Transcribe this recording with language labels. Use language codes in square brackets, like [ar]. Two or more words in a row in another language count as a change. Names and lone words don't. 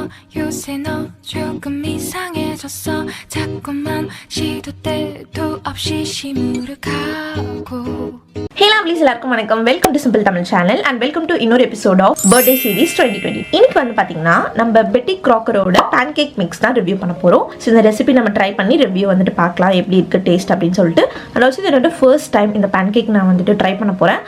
[ko] 요새 너 조금 이상해졌어 자꾸만 시도 때도 없이 시무룩하고 [en] Hey Lovelies, [ta] எல்லாருக்கும் வணக்கம். [en] Welcome to Simple Tamil channel and welcome to இன்னொரு episode of birthday series 2020. [ta] இன்னைக்கு வந்து பாத்தீங்கன்னா நம்ம பெட்டி க்ராக்கரோட [en] pancake mix [ta] தான் ரிவ்யூ பண்ண போறோம். ஸோ இந்த ரெசிபி நம்ம ட்ரை பண்ணி ரிவ்யூ வந்துட்டு பார்க்கலாம் எப்படி இருக்கு டேஸ்ட் அப்படின்னு சொல்லிட்டு. [en] and also [ta] இதோட [en] first time [ta] இந்த பேன்கேக் நான் வந்துட்டு ட்ரை பண்ண போறேன்.